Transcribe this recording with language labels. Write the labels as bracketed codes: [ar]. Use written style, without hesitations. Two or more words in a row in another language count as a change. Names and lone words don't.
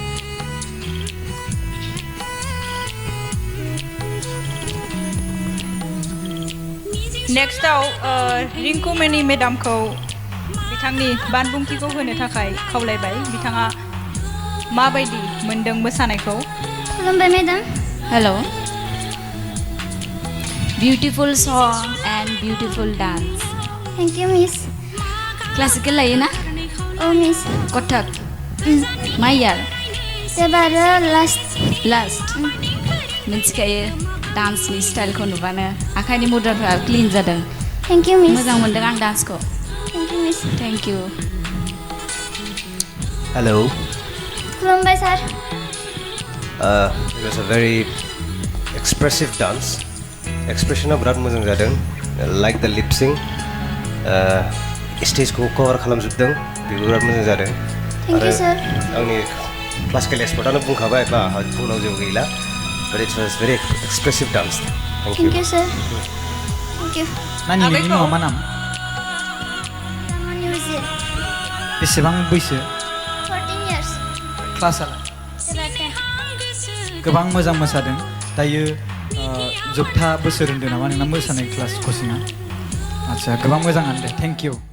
[brx] नेक्स्टआव रिंकुमनि मेडामखौ बिथांनि बानबुंथिखौ होनो थाखाय खावलायबाय बिथाङा माबायदि मोनदों मोसानायखौ खुलुमबाय मेडाम [en] Hello. Beautiful song and beautiful dance. thank you miss [brx] Classical लायो ना? औ मिस Kothak. मा year? एबारो लास्ट Last. मिथिखायो डान्सनि स्टाइलखौ नुबानो आखाइनि मुद्राफोरा क्लिन जादों [en] thank you miss [brx] मोजां मोनदों आं डान्सखौ [en] thank you miss thank you Hello. [brx] खुलुमबाय सार [en] It was a very expressive dance. [brx] Expression बिराद मोजां जादों. [en] Like the lip sync. [brx] स्टेजखौ कभार खालामजोबदों बेबो बिराद मोजां जादों. [en] thank you sir [brx] आंनि क्लासिकेल एक्सपर्टआनो बुंखाबाय बा बुंनांगौ जेबो गैला. [en] But it was very expressive dance. Thank you. thank you sir thank you [brx] नानि नोंनि मुङा मा नाम हिरामनि उजिर बेसेबां बैसो [en] 14 years [brx] क्लासआ एबार 10 गोबां मोजां मोसादों दायो जोबथा बोसोर होन्दों नामा नोंना मोसानाय [en] class coaching [brx] आदसा गोबां मोजाङानो दे [en] thank you